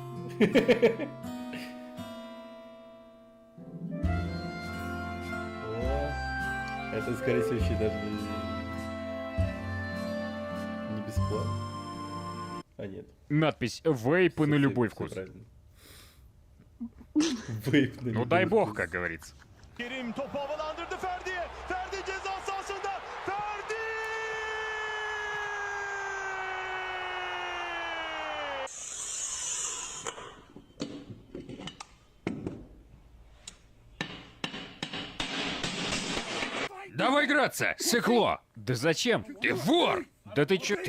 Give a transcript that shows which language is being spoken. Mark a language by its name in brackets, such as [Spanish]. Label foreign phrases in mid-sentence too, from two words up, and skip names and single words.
[Russian] Это, скорее всего, еще даже не бесплатно. А, нет. Надпись «Вейпы на любой вкус». Вейп на Ну дай бог, как говорится. [Turkish] Kerim topu havalandırdı Ferdi'ye. Ferdi ceza sahasında. Ferdi! [Russian] Давай играться, сыкло! Да зачем? Ты вор! Да ты чё?